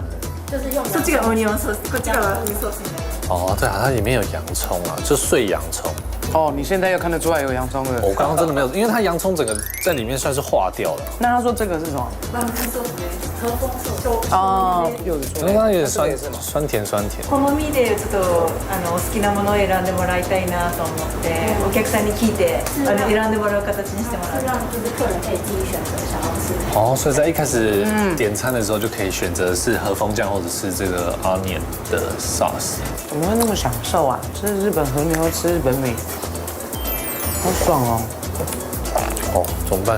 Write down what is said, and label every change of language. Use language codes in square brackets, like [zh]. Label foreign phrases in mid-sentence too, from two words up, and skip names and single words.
[zh] 就是用这个 [en] onion sauce， [zh] 这个 [en] onion sauce。 [zh] 哦，对啊，它里面有洋葱啊，就碎洋葱。哦，你现在又看得出来有洋葱了。我刚刚真的没有，因为它洋葱整个在里面算是化掉了。那他说这个是什么？哦，柚子醋。刚刚有点酸甜。 [ja] 好みでちょっとお好きなものを選んでもらいたいなと思ってお客さんに聞いて選んでもらう形にしてもらう。 [zh] 让就是客人可以自己选择想要吃。哦，所以在一开始点餐的时候就可以选择是和风酱或者是这个 onion 的 sauce。怎么会那么享受啊？吃日本和牛，吃日本米，好爽哦！哦，怎么办？